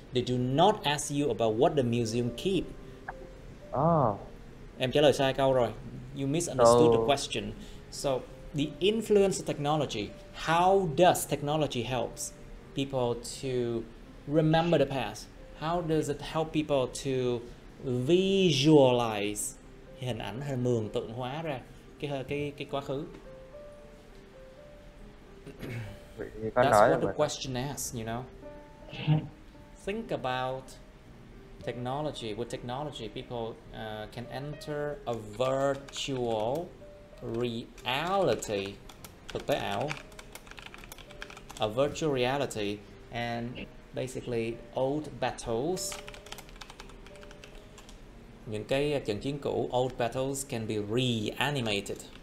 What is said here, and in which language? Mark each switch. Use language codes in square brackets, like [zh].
[en] They do not ask you about what the museum keep. [vi] Em trả lời sai câu rồi. [en] You misunderstood the question. So the influence of technology. How does technology helps people to remember the past? How does it help people to visualize [vi] hình ảnh hay mường tượng hóa ra cái quá khứ? [en] That's what the question asks, you know. Think about technology. With technology, people can enter a virtual reality, [vi] thực tế ảo, [en] a virtual reality, and basically old battles. [vi] Những cái trận chiến cũ, [en] old battles can be reanimated.